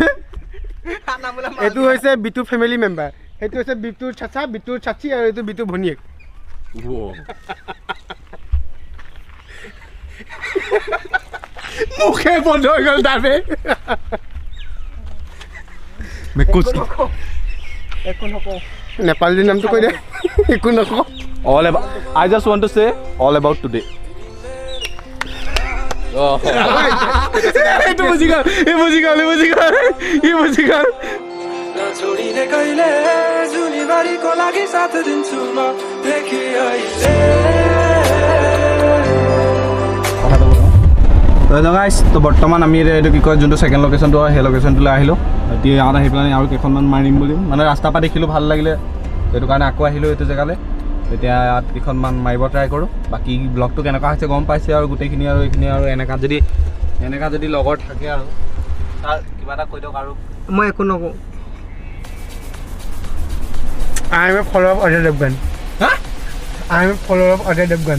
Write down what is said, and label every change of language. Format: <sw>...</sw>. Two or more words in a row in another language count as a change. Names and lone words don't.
<as>এইটো হৈছে বিটু ফেমিলি মেম্বাৰ সেইটো হৈছে বিটুৰ চাচা বিটুৰ চাচি আৰু এইটো বিটু ভনীয়েক মুখে বন্ধ হৈ গ'ল তাৰপে একো নকওঁ নেপালী নামটো কৈ দে একো নকওঁ</as> <en>I just want to say all about today.</en> <as>এইটো বুজি গ'ল এই বুজি গ'ল এই বুজি গ'ল</as> <ne>छोडीने कहिले जुनीभरिको लागि साथ दिन्छु म देखि अहिले</ne> <as>গাইছ তো বৰ্তমান আমি এইটো কি কয় যোনটো ছেকেণ্ড লোকেশ্যনটো হয় সেই লোকেশ্যনটোলৈ আহিলোঁ এতিয়া ইয়াত আহি পেলাই আৰু কেইখনমান মাৰিম বুলি মানে ৰাস্তাৰ পৰা দেখিলোঁ ভাল লাগিলে সেইটো কাৰণে আকৌ আহিলোঁ এইটো জেগালৈ এতিয়া ইয়াত কেইখনমান মাৰিব ট্ৰাই কৰোঁ বাকী ব্লগটো কেনেকুৱা হৈছে গম পাইছে আৰু গোটেইখিনি আৰু এইখিনি আৰু এনেকুৱা যদি লগৰ থাকে আৰু তাৰ কিবা এটা কৈ দিয়ক আৰু মই একো নকওঁ</as> <en>I am a follower of Ajay Devgan. Huh? I am a follower of Ajay Devgan.</en>